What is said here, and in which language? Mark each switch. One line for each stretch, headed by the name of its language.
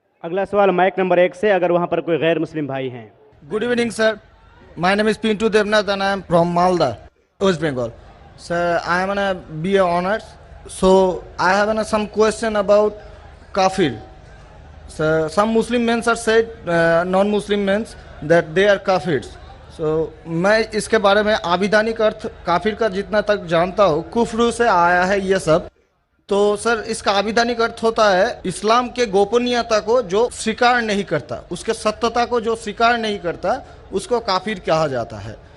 Hindi: अगला सवाल mic number 1 से, अगर वहाँ पर कोई गैर मुस्लिम भाई हैं।
English: Good evening, sir. My name is Pintu Devnath and I am from Malda, West Bengal. Sir, I am on a BA honors. So I have some question about kafir. So some Muslim men are said, non-Muslim men, that they are kafirs.
Hindi: So मैं इसके बारे में आविधानिक अर्थ काफिर का जितना तक जानता हूँ, कुफ्र से आया है ये सब। तो सर इसका आविधानिक अर्थ होता है इस्लाम के गोपनीयता को जो स्वीकार नहीं करता, उसके सत्यता को जो स्वीकार नहीं करता, उसको काफिर कहा जाता है।